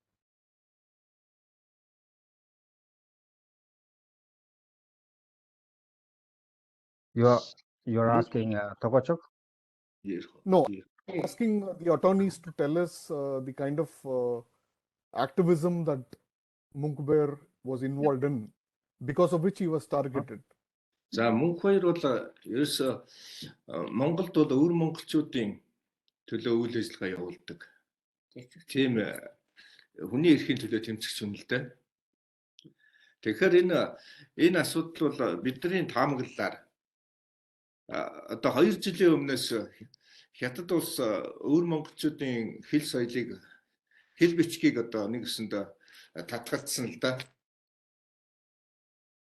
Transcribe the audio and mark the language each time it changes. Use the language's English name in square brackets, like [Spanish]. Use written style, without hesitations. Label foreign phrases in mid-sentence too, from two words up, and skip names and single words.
[English] You're asking Togochok? No, asking the attorneys to tell us the kind of activism that Munkhbayer was involved in, because of which he was targeted. [Mongolian] За Munkhbayer бол ерөөсө Монголд бол өвөр монголчуудын төлөө үйл ажиллагаа явуулдаг. Тийм хүний эрхийн төлөө тэмцэгч юм л дээ. Тэгэхээр энэ асуудал бол бидний таамаглалаар одоо 2 жилийн өмнөөс Хятад улс өвөр монголчуудын хэл соёлыг, хэл бичгийг одоо нэг өсөнд татгалцсан л да.